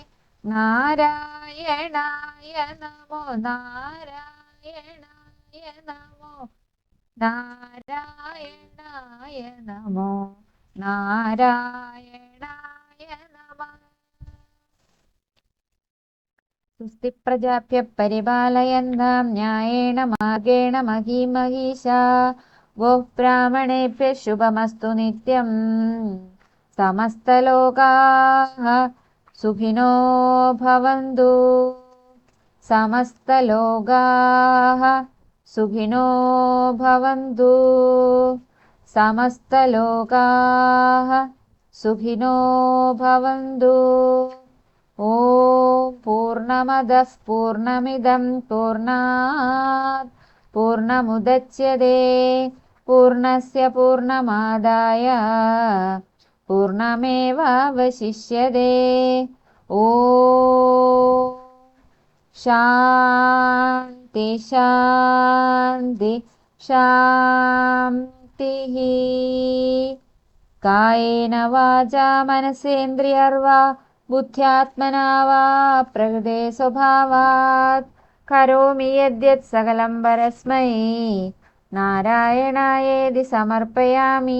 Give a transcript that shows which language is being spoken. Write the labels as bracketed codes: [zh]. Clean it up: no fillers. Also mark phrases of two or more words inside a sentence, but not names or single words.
[sa] നാരായണായ നമോ നാരായണായ നമോ നാരായണായ നമോ നാരായണായ നമഃ. സുസ്തി പ്രജാഭ്യ പരിപാലയന്താം ന്യായേണ മാർഗേണ മഹീം മഹീശാ. ഗോഃ ബ്രാഹ്മണേഭ്യഃ ശുഭമസ്തു നിത്യം. സമസ്തലോകാഃ സുഖിനോ ഭവന്തു. സമസ്തലോകാഃ സുഖിനോ ഭവന്തു. സമസ്തലോകാഃ സുഖിനോ ഭവന്തു. ഓം പൂർണ്ണമദഃ പൂർണ്ണമിദം പൂർണ്ണാത് പൂർണ്ണമുദച്യതേ. പൂർണ്ണസ്യ പൂർണ്ണമാദായ പൂർണ്ണമേവാവശിഷ്യതേ. ഓം ശാന്തി ശാന്തി ശാന്തിഃ. കായേന വാചാ മനസേന്ദ്രിയർവാ ബുദ്ധ്യാത്മനാ വാ പ്രകൃതേ സ്വഭാവാത് കരോമി യദ്യത് സകലം പരസ്മൈ നാരായണായേതി സമർപ്പയാമി.